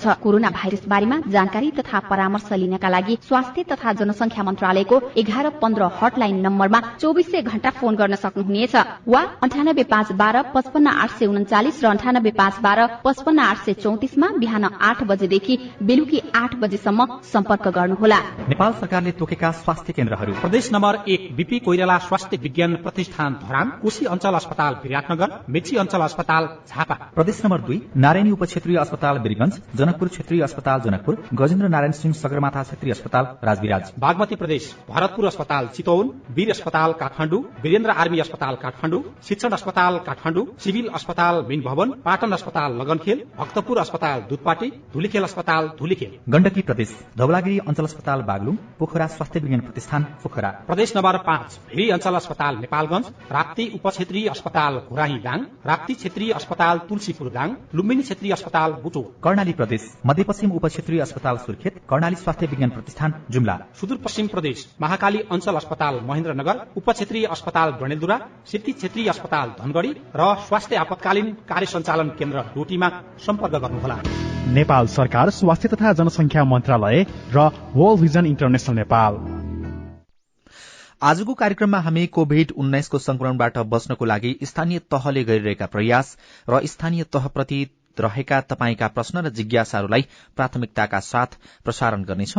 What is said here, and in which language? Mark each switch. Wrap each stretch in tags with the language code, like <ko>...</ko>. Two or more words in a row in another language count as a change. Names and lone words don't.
<ne>कोरोना भाइरस बारेमा जानकारी तथा परामर्श लिनका लागि स्वास्थ्य तथा जनसंख्या मन्त्रालयको 1115 हटलाइन नम्बरमा 2400 घण्टा फोन गर्न सक्नुहुनेछ वा 98512 55839 र 98512 55834 मा बिहान 8 बजेदेखि बेलुकी 8 बजेसम्म सम्पर्क गर्नुहोला। नेपाल सरकारले तोकेका स्वास्थ्य केन्द्रहरू: प्रदेश नम्बर 1 बीपी कोइराला स्वास्थ्य विज्ञान प्रतिष्ठान धरान, कोशी अञ्चल अस्पताल विराटनगर, मेची अञ्चल अस्पताल झापा। प्रदेश नम्बर 2 नारायणी उपक्षेत्रीय अस्पताल वीरगंज, जनकपुर क्षेत्रीय अस्पताल जनकपुर, गजेन्द्र नारायण सिंह सगरमाथा क्षेत्रीय अस्पताल राजविराज। बागमती प्रदेश भरतपुर अस्पताल चितवन, वीर अस्पताल काठमाडौँ, वीरेन्द्र आर्मी अस्पताल काठमाडौँ, शिक्षण अस्पताल काठमाडौँ, सिभिल अस्पताल मीन भवन, पाटन अस्पताल लगनखेल, भक्तपुर अस्पताल दुधपाटी, धुलीखेल अस्पताल धुलीखेल। गण्डकी प्रदेश धवलागिरी अञ्चल अस्पताल बागलुङ, पोखरा स्वास्थ्य विज्ञान प्रतिष्ठान पोखरा। प्रदेश नम्बर 5 भेरी अञ्चल अस्पताल नेपालगञ्ज, राप्ती उपक्षेत्रीय अस्पताल घोराही दाङ, राप्ती क्षेत्रीय अस्पताल तुलसीपुर दाङ, लुम्बिनी क्षेत्रीय अस्पताल बुटोल। कर्णाली प्रदेश मध्यपश्चिम उपक्षेत्रीय अस्पताल सुर्खेत, कर्णाली स्वास्थ्य विज्ञान प्रतिष्ठान जुम्ला। सुदूरपश्चिम प्रदेश महाकाली अञ्चल अस्पताल महेन्द्रनगर, उपक्षेत्रीय अस्पताल गणेलधुरा, सिद्धि क्षेत्रीय अस्पताल धनगढी र स्वास्थ्य आपतकालीन कार्य सञ्चालन केन्द्र डोटीमा सम्पर्क गर्नुहोला। नेपाल सरकार स्वास्थ्य तथा जनसंख्या मन्त्रालय र वर्ल्ड भिजन इन्टरनेशनल नेपाल। आजको कार्यक्रममा हामी कोभिड-19 को संक्रमणबाट बच्नको लागि स्थानीय तहले गरिरहेका प्रयास र स्थानीय तहप्रति रहेका तपाईका प्रश्न र जिज्ञासाहरूलाई प्राथमिकताका साथ प्रसारण गर्नेछौं।</ne>